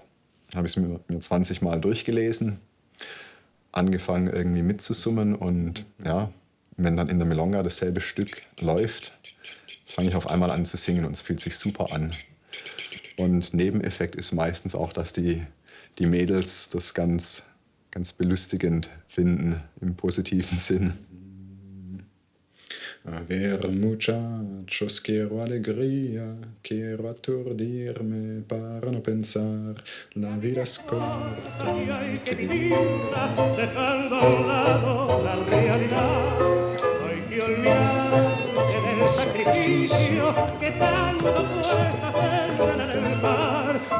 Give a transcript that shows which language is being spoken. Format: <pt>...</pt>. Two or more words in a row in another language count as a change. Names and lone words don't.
<de>Habe ich es mir 20 Mal durchgelesen, angefangen irgendwie mitzusummen und ja, wenn dann in der Milonga dasselbe Stück läuft, fange ich auf einmal an zu singen und es fühlt sich super an. Und Nebeneffekt ist meistens auch, dass die Mädels das ganz belustigend finden, im positiven Sinn.</de> <es>A ver, muchachos, quiero alegría, quiero aturdirme para no pensar. La vida es corta, hay que vivirla. Dejando a un lado la realidad, hay que olvidarte del sacrificio que tanto cuesta hacer en el mar.</es>